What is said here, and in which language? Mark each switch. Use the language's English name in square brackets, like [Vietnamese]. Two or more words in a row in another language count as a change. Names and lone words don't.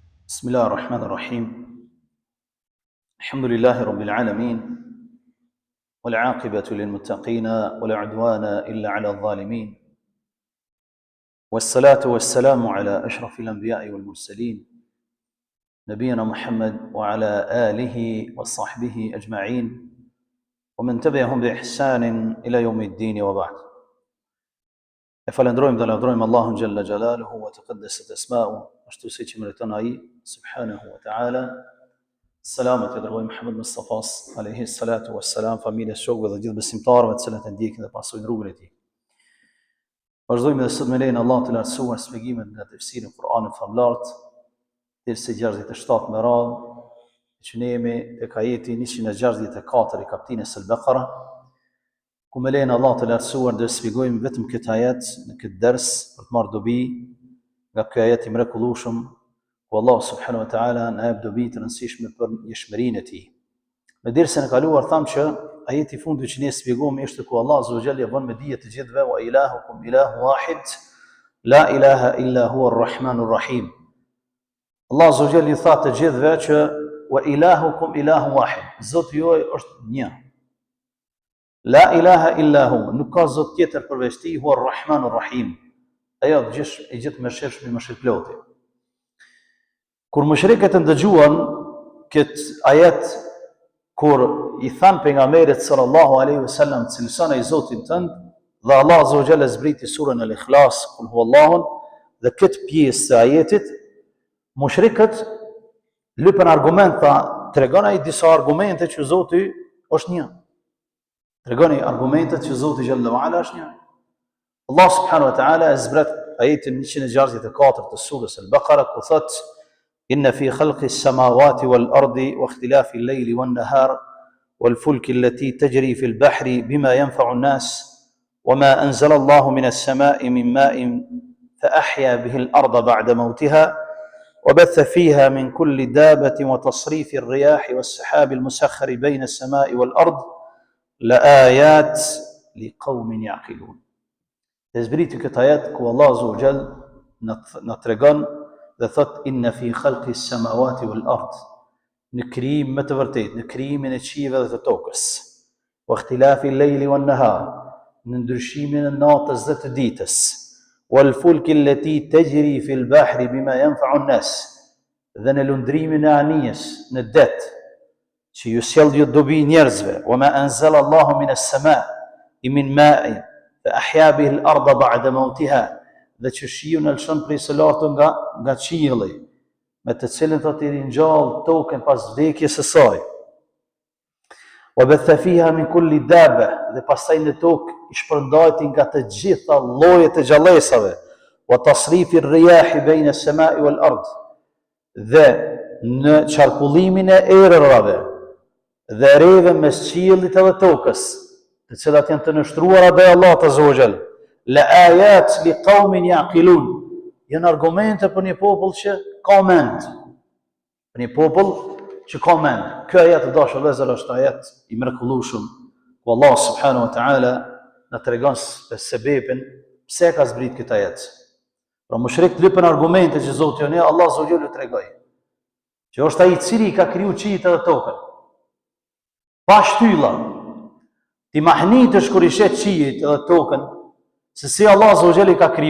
[Arabic] بسم الله الرحمن الرحيم الحمد لله رب العالمين والعاقبة للمتقين ولا عدوان إلا على الظالمين والصلاة والسلام على أشرف الأنبياء والمرسلين نبينا محمد وعلى آله وصحبه أجمعين ومن تبعهم بإحسان إلى يوم الدين وبعد. [Albanian] Falenderojmë dhe lavdërojmë Allahun [Arabic] جل جلاله وتقدست أسماؤه, [Albanian] ashtu siç i meriton ai [Arabic] سبحانه وتعالى. [Albanian] Selamat i dërgojmë Muhammed Mustafas [Arabic] عليه الصلاة والسلام, [Albanian] familjes, shokëve dhe gjithë besimtarëve të cilët e ndjekin dhe pasojnë rrugën e tij. Vazhdojmë edhe sot me lejen e Allahut të lartësuar shpjegimet nga tefsiri i Kur'anit famullar, dersi 67 me radhë, që ne jemi tek ajeti 164 i kapitulit Al-Baqara. Ku me lejnë Allah të lartësuar dhe shpjegojmë vetëm këtë ajet në këtë ders për të marrë dobi nga ky ajet i mrekullueshëm, ku Allah [Arabic] سبحانه وتعالى [Albanian] na jep dobi të rëndësishme për njëshmërinë e tij. Në dersën e kaluar thamë që ajeti i fundit që ne shpjegojmë ishte ku Allah [Arabic] عز وجل [Albanian] bën me dije të gjithëve [Arabic] وإلهكم إله واحد لا إله إلا هو الرحمن الرحيم. [Albanian] Allah [Arabic] عز وجل [Albanian] i tha të gjithëve që [Arabic] وإلهكم إله واحد, [Albanian] Zoti juaj është një. [Arabic] لا إله إلا هو, [Albanian] nuk ka zot tjetër përveç tij, [Arabic] هو الرحمن الرحيم. [Albanian] Ajo i gjithë mëshirshëm i mëshirploti. Kur mushrikët ndëgjuan këtë ajet, kur i than pejgamberit [Arabic] صلى الله عليه وسلم [Albanian] cilësoni i Zotit tënd, dhe Allah [Arabic] عز وجل [Albanian] zbriti surën Al-Ikhlas, [Arabic] قل هو الله, [Albanian] dhe këtë pjesë të ajetit, mushrikët lypën argumenta, tregon ai disa argumente që Zoti është një. Tregoni argumentet që Zoti [Arabic] جل وعلا [Albanian] është një. Allah [Arabic] سبحانه وتعالى [Albanian] zbret ajetin 164 të surës Al-Baqara ku thot: [Arabic] إن في خلق السماوات والأرض واختلاف الليل والنهار والفلك التي تجري في البحر بما ينفع الناس وما أنزل الله من السماء من ماء فأحيا به الأرض بعد موتها وبث فيها من كل دابة وتصريف الرياح والسحاب المسخر بين السماء والأرض لآيات لقوم يعقلون. [Albanian] Dhe zbriti këtë ajet ku Allah [Arabic] عز وجل [Albanian] na tregon dhe thot [Arabic] إن في خلق السماوات والأرض, [Albanian] në krijim më të vërtetë, në krijimin e qiejve dhe të tokës, [Arabic] واختلاف الليل والنهار, [Albanian] në ndryshimin e natës dhe të ditës, [Arabic] والفلك التي تجري في البحر بما ينفع الناس, [Albanian] dhe në lundrimin e anijes në det që ju sjell ju dobi njerëzve, [Arabic] وما أنزل الله من السماء من ماء فأحيا به الأرض بعد موتها, [Albanian] dhe që shiu në lëshon prej së lartë nga qielli, me të cilën thot i ringjall tokën pas vdekjes së saj. [Arabic] وبث فيها من كل دابة, [Albanian] dhe pastaj në tokë i shpërndajti nga të gjitha llojet e gjallësave, [Arabic] وتصريف الرياح بين السماء والأرض, [Albanian] dhe në qarkullimin e erërave dhe rreve mes qiellit edhe tokës, të cilat janë të nështruara dhe Allah [Arabic] عز وجل. لآيات لقوم يعقلون, [Albanian] janë argumente për një popull që ka mend. Për një popull që ka mend. Ky ajet të dashur vëllezër është ajet i mrekullueshëm, ku Allah [Arabic] سبحانه وتعالى [Albanian] na tregon sebepin pse ka zbrit këtë ajet. Pra mushrikët lypën argumente që Zoti jonë Allah [Arabic] عز وجل [Albanian] u tregoi, që është ai i cili ka kriju qiejt edhe tokën. Pa shtylla, ti mahnitësh kur i shet qiejt edhe tokën, se si Allah [Arabic] عز وجل [Albanian] i ka kriju.